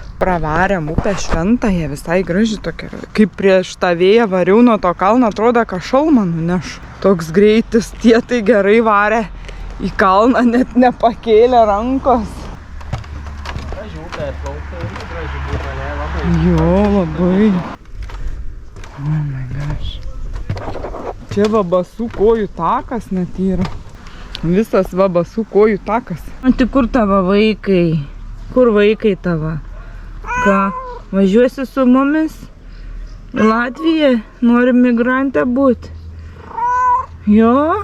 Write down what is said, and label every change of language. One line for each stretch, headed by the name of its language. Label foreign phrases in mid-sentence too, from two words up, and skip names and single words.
Lithuanian: Pravarėm upę Šventąją, visai graži tokia. Kaip prieš tą vėją variau nuo to kalno, atrodo, kad šalmą nunešu. Toks greitis, tie tai gerai varė į kalną, net nepakėlė rankos. Graži upė atplaukta, graži būta, ne, labai. Jo, labai.
English: Oh my gosh.
Lithuanian: Čia va basų kojų takas net yra. Visas va basų kojų takas. O tai kur tavo vaikai? Kur vaikai tavo? Ką? Važiuosi su mumis? Į Latviją? Nori migrantę būti? Jo?